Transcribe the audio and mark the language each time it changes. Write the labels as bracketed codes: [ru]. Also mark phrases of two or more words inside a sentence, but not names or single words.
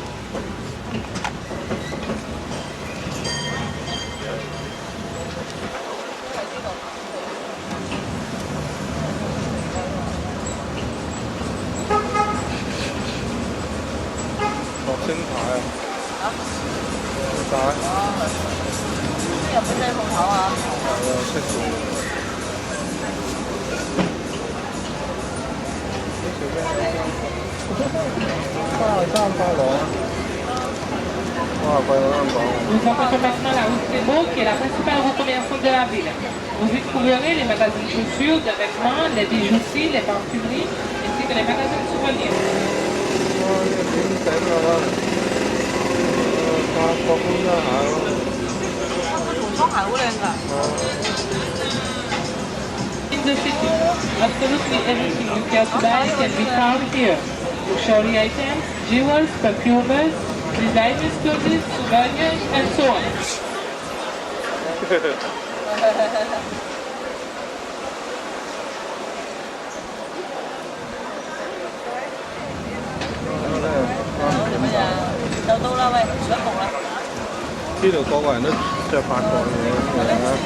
[yue] 落星牌啊！點解？日本仔鋪頭啊！識做。 [fr] Nous approchons maintenant la route Thébault, qui est la principale route commerçante de la ville. Vous y trouverez les magasins de chaussures, de vêtements, les bijouteries, les parfumeries, ainsi que les magasins de souvenirs. [en] In the city, absolutely everything you care to buy can be found here. Luxury items, jewels, perfumers, designers' clothes, souvenirs, and so on. [yue] 呢度個個人都着法國嘢咁樣啊！